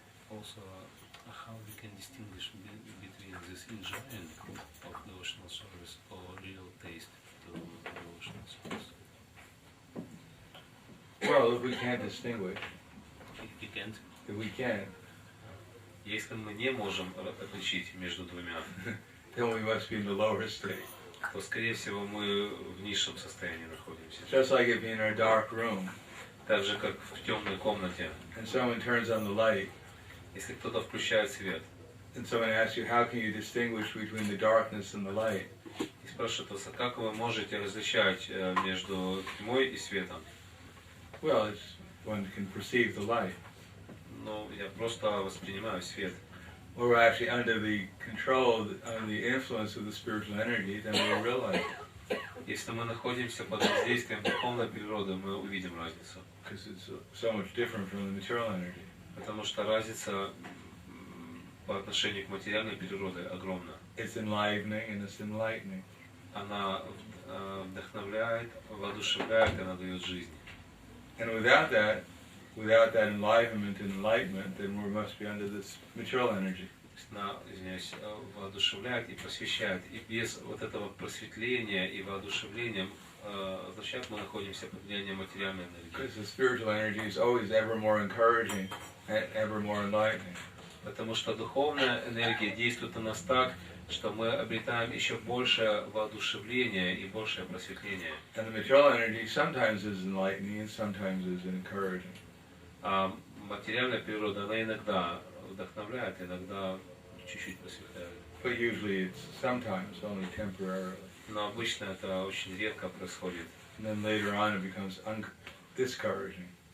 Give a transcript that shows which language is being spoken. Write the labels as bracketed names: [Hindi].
[English] Also, how we can distinguish between this enjoying of devotional service or real taste to devotional service? Well, if we can't distinguish, We can't. if we can, [Russian] Если мы не можем отличить между двумя, [English] then we must be in the lower state. [Russian] то, скорее всего, мы в низшем состоянии находимся. [English] Just like if you're in a dark room [Russian] Так же, как в темной комнате, [English] and someone turns on the light, [Russian] если кто-то включает свет [English] and someone asks you, how can you distinguish between the darkness and the light? [Russian] и спрашивает вас, а как вы можете различать между тьмой и светом? [English] Well, one can perceive the light. [Russian] Ну, я просто воспринимаю свет. [English] Or we're actually under the control, under the influence of the spiritual energy, then we'll realize it. [Russian] Если мы находимся под воздействием духовной природы, мы увидим разницу. [English] Because it's so much different from the material energy. [Russian] Потому что разница по отношению к материальной природе огромна. [English] It's enlivening and it's enlightening. [Russian] Она вдохновляет, воодушевляет, она дает жизнь. [English] And without that enlivenment and enlightenment, then we must be under this material energy. [Russian] Она, извиняюсь, воодушевляет и просвещает. И без вот этого просветления и воодушевления означает, мы находимся под влиянием материальной энергии. [English] Because the spiritual energy is always ever more encouraging and ever more enlightening. [Russian] Потому что духовная энергия действует на нас так, что мы обретаем еще большее воодушевление и большее просветление. [English] And the material energy sometimes is enlightening and sometimes is encouraging. [Russian] А материальная природа, она иногда вдохновляет, иногда чуть-чуть просветляет. [English] But usually it's sometimes only temporarily. [Russian] Но обычно это очень редко происходит. [English] And then later on it becomes discouraging.